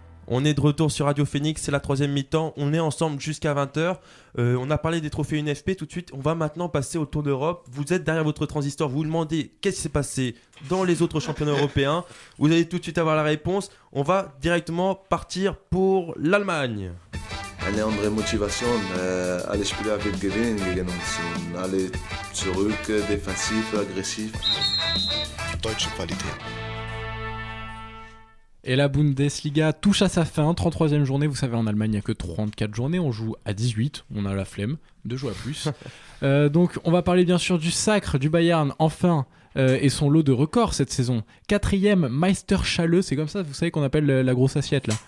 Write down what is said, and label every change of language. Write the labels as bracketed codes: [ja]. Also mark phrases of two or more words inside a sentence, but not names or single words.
[fr] On est de retour sur Radio Phoenix, c'est la 3e mi-temps. On est ensemble jusqu'à 20h. On a parlé des trophées UNFP tout de suite. On va maintenant passer au Tour d'Europe. Vous êtes derrière votre transistor, vous vous demandez qu'est-ce qui s'est passé dans les autres championnats européens. Vous allez tout de suite avoir la réponse. On va directement partir pour l'Allemagne. [de] Eine andere Motivation, alle Spieler wird gewinnen gegen uns und alle zurück, defensiv, aggressiv. Deutsche Qualität. [fr] Et la Bundesliga touche à sa fin, 33e journée, vous savez en Allemagne il n'y a que 34 journées, on joue à 18, on a la flemme de jouer à plus. Donc on va parler bien sûr du sacre du Bayern, enfin, et son lot de records cette saison. 4e Meisterschale, c'est comme ça, vous savez qu'on appelle la grosse assiette là.